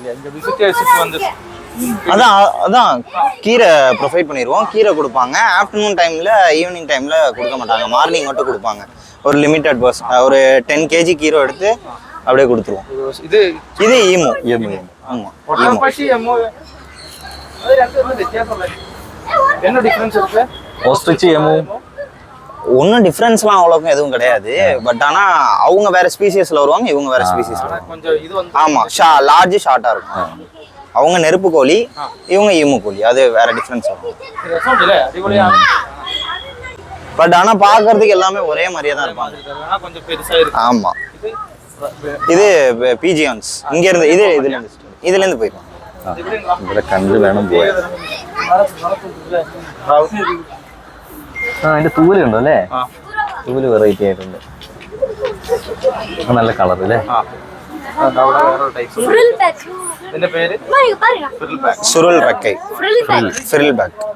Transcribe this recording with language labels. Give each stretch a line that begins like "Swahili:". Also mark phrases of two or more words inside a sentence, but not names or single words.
Tamil: இங்க விசிட்டர்ஸ்க்கு வந்து அதான் கீரை ப்ரொவைட் பண்ணிடுவோம். கீரை கொடுப்பாங்க. ஆஃப்டர்நூன் டைமில் ஈவினிங் டைமில் கொடுக்க மாட்டாங்க. மார்னிங் மட்டும் கொடுப்பாங்க. ஒரு லிமிட்டட் பர்ஸ் ஒரு 10 kg கீரை எடுத்து அப்படியே கொடுத்துருவோம். இது ஈமோ. ஆமாம்,
Malayalam: ഓസ്ട്രിച്ച് എമു
Tamil: ஒன்றும் டிஃப்ரென்ஸ்லாம் அவ்வளோக்கும் எதுவும் கிடையாது. பட் ஆனால் அவங்க வேற ஸ்பீசிஸில் வருவாங்க, இவங்க வேற ஸ்பீசிஸில். ஆமாம், லார்ஜ் ஷார்ட்டாக இருக்கும். அவங்க நெருப்பு கோழி, இவங்க ஈமு கோழி. அது வேற டிஃப்ரென்ஸ் வரும். பட் ஆனால் பார்க்கறதுக்கு எல்லாமே ஒரே மாதிரியே தான் இருப்பாங்க. ஆமாம், இது பீஜியான்ஸ். இங்கேருந்து இதுலேருந்து போயிடும்.
Malayalam: ഇവിടെ കണ്ട് വേണം പോയാൽ. അതിന്റെ തൂവല് ഉണ്ടോ അല്ലേ? തൂവല് വെറൈറ്റി ആയിട്ടുണ്ട്. നല്ല കളർ അല്ലേ?
Tamil: சுருள் ரெக்கை,
English: frill back.